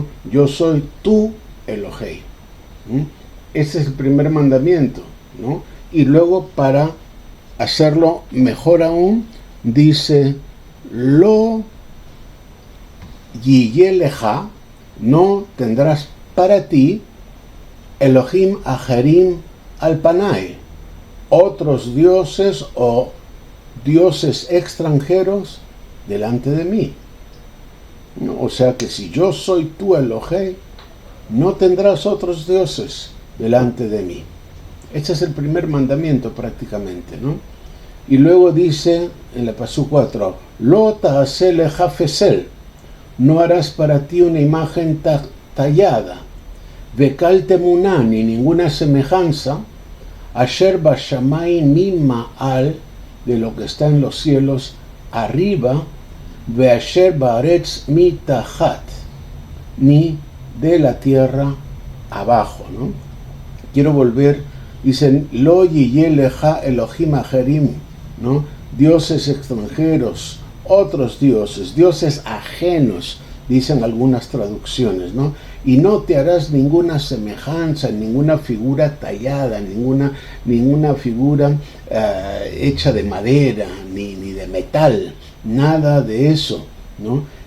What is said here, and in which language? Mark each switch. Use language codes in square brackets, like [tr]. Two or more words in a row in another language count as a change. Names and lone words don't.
[es] Yo soy tu Elohei. Ese es el primer mandamiento, ¿no? Y luego, para hacerlo mejor aún, dice, [he] לא יהיה לך, [es] no tendrás para ti, [he] אלוהים אחרים על פני, [es] otros dioses o dioses extranjeros delante de mí. O sea que si yo soy tu Elohei, no tendrás otros dioses delante de mí. Este es el primer mandamiento prácticamente, ¿no? Y luego dice en la pasuk 4, [he] לא תעשה לך פסל, [es] no harás para ti una imagen tallada, [he] וכל תמונה, [es] ni ninguna semejanza, [he] אשר בשמים ממעל, [es] de lo que está en los cielos arriba, [he] ואשר בארץ מתחת, [es] ni de la tierra abajo, ¿no? Quiero volver, dicen, [he] לא יהיה לך אלוהים אחרים, [es] ¿no? Dioses extranjeros, otros dioses, dioses ajenos, dicen algunas traducciones, ¿no? Y no te harás ninguna semejanza, ninguna figura tallada, ninguna figura hecha de madera, ni de metal, nada de eso, ¿no?